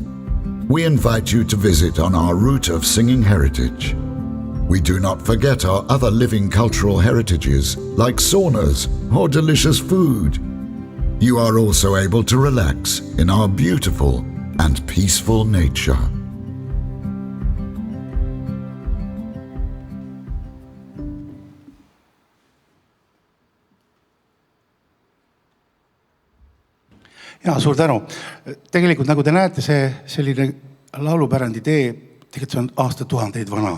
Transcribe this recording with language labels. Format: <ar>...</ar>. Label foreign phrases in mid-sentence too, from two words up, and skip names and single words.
<en>We invite you to visit on our route of singing heritage. We do not forget our other living cultural heritages like saunas or delicious food. You are also able to relax in our beautiful and peaceful nature.</en> <et>Ja, suur tänu. Tegelikult nagu te näete, see selline laulupärandi tee, tegelikult see on aastatuhandeid vana.</et>